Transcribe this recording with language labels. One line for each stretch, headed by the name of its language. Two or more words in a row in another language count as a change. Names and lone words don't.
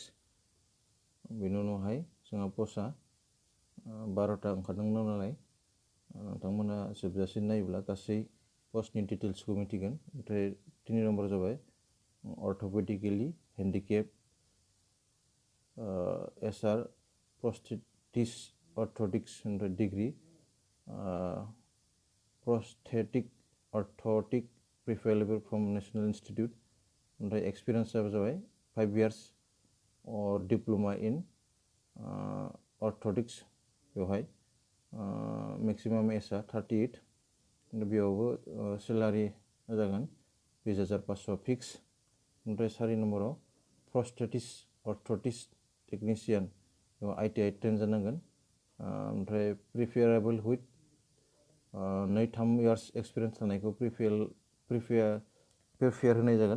Bodo: बेनि उनावहाय जोंहा पस्टआ 12टा ओंखारदोंमोन नालाय, नोंथांमोना जोबजासिम नायोब्ला गासै पस्टनि डिटेल्सखौ मिथिगोन। ओमफ्राय 3 नम्बर जाबाय
English: orthopedically handicap,
Bodo: SR
English: prosthetics orthotics degree, prosthetic orthotic preferable from National Institute.
Bodo: ओमफ्राय एक्सपिरियेन्सआ जाबाय
English: 5 years or diploma in orthotics।
Bodo: बेवहाय
English: maximum age
Bodo: 38। बेयावबो सेलारि जागोन 20,500 फिक्स। ओमफ्राय 4 नम्बराव
English: prosthetics orthotics technician,
Bodo: बेयाव ITI ट्रेन जानांगोन। ओमफ्राय
English: preferable with 2-3 years experience
Bodo: थानायखौ प्रिफेयार होनाय जागोन।